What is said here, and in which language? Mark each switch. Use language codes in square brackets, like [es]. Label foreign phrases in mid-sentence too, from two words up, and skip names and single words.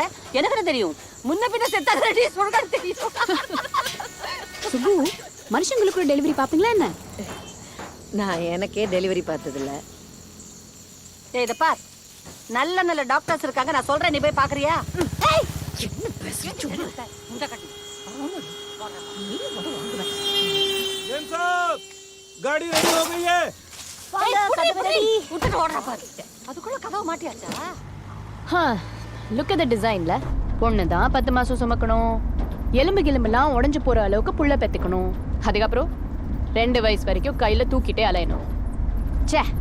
[ta] எனக்கு என்ன தெரியும்? முன்ன பின்ன செத்தாடி சொல்றது தெரியும். சுபு, மனுஷங்களுக்கு டெலிவரி பாப்பீங்களா என்ன? நான் எனக்கே டெலிவரி பார்த்ததில்ல. ஏய் இத பார், நல்ல நல்ல டாக்டர்ஸ் இருக்காங்க, நான் சொல்றேன், நீ போய் பாக்குறியா? ஏய் என்ன பேசுறீங்க? இந்த கட்டி [hi] गाड़ी रेडी हो गई है। [ta] விட்டுட்டு ஓடுறா பாரு. அதுக்குள்ள கதவு மாட்டியாச்சா? [en] look at the டிசைன்ல. [ta] பொண்ணு தான் 10 மாசம் சுமக்கணும், எலும்பு கிளம்பெல்லாம் உடைஞ்சு போற அளவுக்கு புள்ள பெத்துக்கணும், அதுக்கப்புறம் 2 வயசு வரைக்கும் கையில தூக்கிட்டே அலையணும். ச்சே.